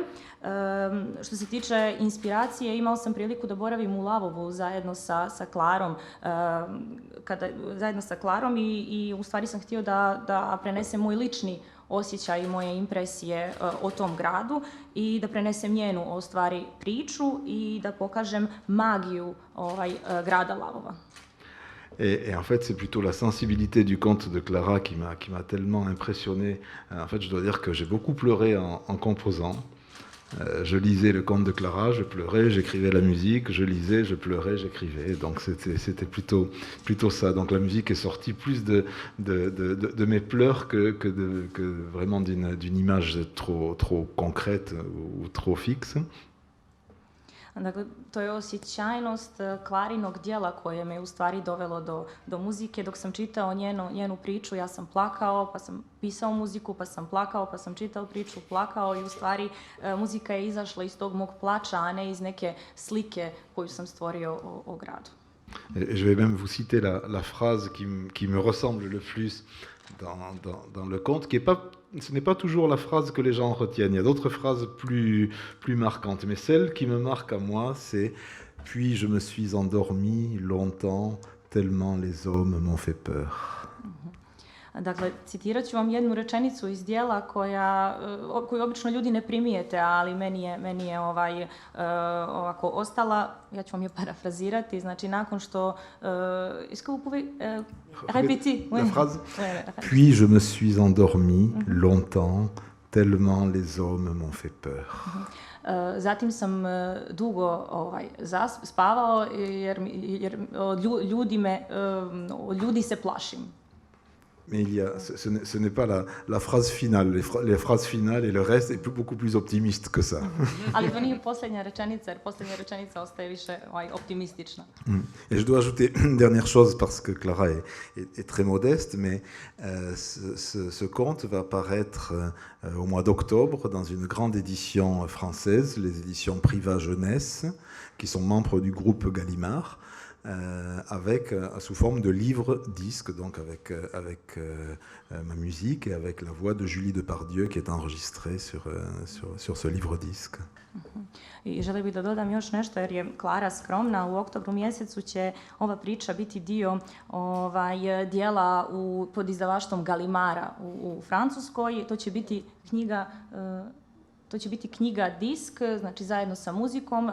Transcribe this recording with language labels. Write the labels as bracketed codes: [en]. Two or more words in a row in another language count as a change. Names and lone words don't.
[bs] Što se tiče inspiracije, imao sam priliku da boravim u Lavovu zajedno sa Klarom, i u stvari sam htio da prenesem moj lični osjećaj i moje impresije o tom gradu i da prenesem njenu o stvari priču i da pokažem magiju grada Lavova. [fr] Et en fait, c'est plutôt la sensibilité du conte de Clara qui m'a tellement impressionné. En fait, je dois dire que j'ai beaucoup pleuré en composant. Je lisais le conte de Clara, je pleurais, j'écrivais la musique, je lisais, je pleurais, j'écrivais. Donc c'était plutôt ça. Donc la musique est sortie plus de mes pleurs que vraiment d'une image trop concrète ou trop fixe. [bs] Dakle, to je osjećajnost Klarinog dijela koje me u stvari dovelo do muzike. Dok sam čitao njenu priču, ja sam plakao, pa sam pisao muziku, pa sam plakao, pa sam čitao priču, plakao, i u stvari muzika je izašla iz tog mog plača, a ne iz neke slike koju sam stvorio o gradu. [fr] Je vais même vous citer la phrase qui me ressemble le plus dans le conte, ce n'est pas toujours la phrase que les gens retiennent. Il y a d'autres phrases plus marquantes, mais celle qui me marque à moi, c'est « Puis je me suis endormi longtemps, tellement les hommes m'ont fait peur ». [bs] Dakle, citirat ću vam jednu rečenicu iz dijela koju obično ljudi ne primijete, ali meni je ovako ostala. Ja ću vam je parafrazirati. Znači, nakon što... [fr] Répétez. La phrase. Puis je me suis endormi longtemps, tellement les hommes m'ont fait peur. [bs] Zatim sam dugo spavao jer od ljudi se plašim. [fr] Mais ce n'est pas la phrase finale. Les phrases finales et le reste est beaucoup plus optimiste que ça. [bs] Ali to nije posljednja rečenica, jer posljednja rečenica ostaje više optimistična. [fr] Et je dois ajouter une dernière chose, parce que Clara est très modeste, mais ce conte va paraître au mois d'octobre dans une grande édition française, les éditions Privat Jeunesse, qui sont membres du groupe Gallimard. Sous forme de livre-disque, donc avec ma musique et avec la voix de Julie Depardieu qui est enregistrée sur ce livre-disque. [bs] I želim bih da dodam još nešto, jer je Klara skromna. U oktobru mjesecu će ova priča biti dio dijela pod izdavaštvom Gallimara u Francuskoj. To će biti knjiga disk, znači zajedno sa muzikom.